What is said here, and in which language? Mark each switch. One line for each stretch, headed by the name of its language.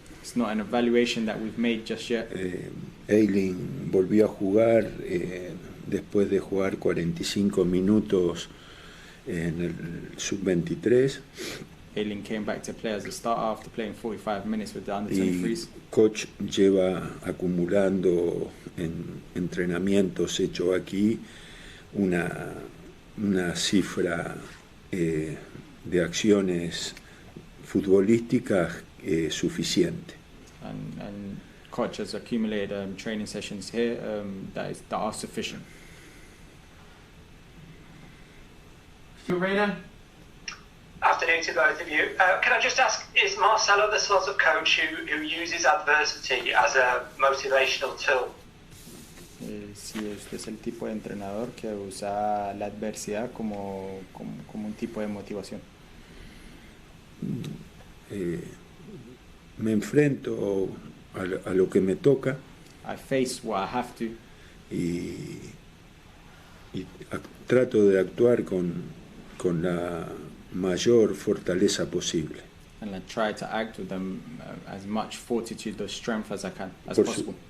English: It's not an evaluation that we've made just yet.
Spanish: Elland volvió a jugar después de jugar 45 minutos en el sub-23.
English: Elland came back to play as a starter after playing 45 minutes with the under-23s.
Spanish: Coach lleva acumulando en entrenamientos hechos aquí una cifra de acciones futbolísticas suficiente.
English: And coach has accumulated training sessions here that are sufficient. Reina? Afternoon to both of you. Can I just ask, is Marcelo the sort of coach who uses adversity as a motivational tool?
Spanish: Si usted es el tipo de entrenador que usa la adversidad como un tipo de motivación. Me enfrento a lo que me toca.
English: I face what I have to.
Spanish: Y trato de actuar con la mayor fortaleza posible.
English: And I try to act with as much fortitude or strength as I can, as possible.